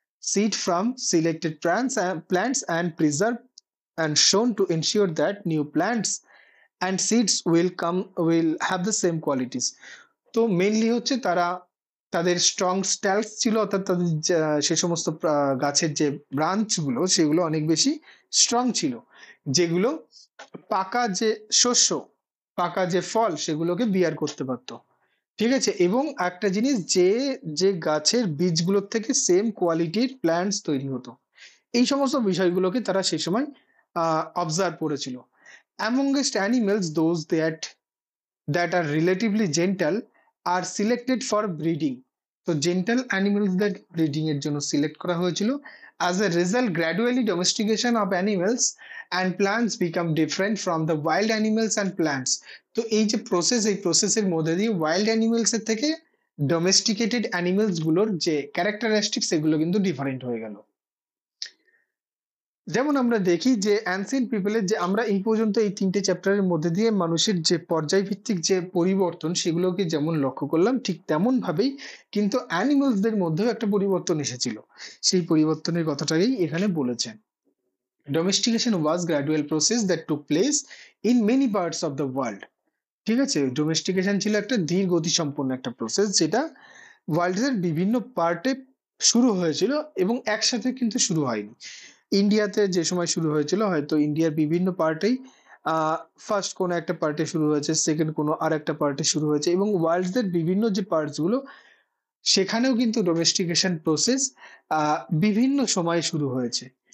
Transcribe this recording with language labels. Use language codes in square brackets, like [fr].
[en] seed from selected plants and preserved and shown to ensure that new plants and seeds will have the same qualities. [bn] তো mainly হচ্ছে তারা তাদের strong স্ট্যালস ছিল, অর্থাৎ তাদের সে সমস্ত গাছের যে ব্রাঞ্চ গুলো সেগুলো অনেক বেশি স্ট্রং ছিল, যেগুলো পাকা যে শস্য, পাকা যে ফল সেগুলোকে বিয়ার করতে পারতো। ঠিক আছে? এবং একটা জিনিস, যে যে গাছের বীজগুলোর থেকে সেম কোয়ালিটির প্ল্যান্টস তৈরি হতো। এই সমস্ত বিষয়গুলোকে তারা সে সময় অবজার্ভ করেছিল। [en] Amongst animals, those that are relatively gentle are selected for breeding. [bn] তো জেন্টাল অ্যানিমেলসদের ব্রিডিং এর জন্য সিলেক্ট করা হয়েছিল। [en] As a result, gradually domestication of animals and plants become different from the wild animals and plants. [bn] তো এই যে process, এই প্রসেসের মধ্যে দিয়ে ওয়াইল্ড অ্যানিমেলস এর থেকে ডোমেস্টিকেটেড অ্যানিমেলস গুলোর যে ক্যারেক্টারিস্টিক্স সেগুলো কিন্তু ডিফারেন্ট হয়ে গেল। যেমন আমরা দেখি যে অ্যানসিয়েন্ট পিপলের যে আমরা এই পর্যন্ত এই ৩ টে চ্যাপ্টারের মধ্যে দিয়ে মানুষের যে পর্যায়ভিত্তিক যে পরিবর্তন সেগুলোকে যেমন লক্ষ্য করলাম, ঠিক তেমন ভাবেই কিন্তু অ্যানিমালসদের মধ্যেও একটা পরিবর্তন এসেছিল। সেই পরিবর্তনের কথাটাই এখানে বলেছেন। [en] Domestication was gradual process that took place in many parts of the world. [bn] ঠিক আছে? ডোমেস্টিকেশন ছিল একটা ধীর গতি সম্পন্ন একটা প্রসেস, যেটা ওয়ার্ল্ডের বিভিন্ন পার্টে শুরু হয়েছিল এবং একসাথে কিন্তু শুরু হয়নি। ইন্ডিয়াতে যে সময় শুরু হয়েছিল, হয়তো ইন্ডিয়ার বিভিন্ন পার্টেই ফার্স্ট কোনো একটা পার্টে শুরু হয়েছে, সেকেন্ড কোনো আর একটা পার্টে শুরু হয়েছে, এবং ওয়ার্ল্ডের বিভিন্ন যে পার্টস গুলো সেখানেও কিন্তু ডোমেস্টিকেশন প্রসেস বিভিন্ন সময়ে শুরু হয়েছে।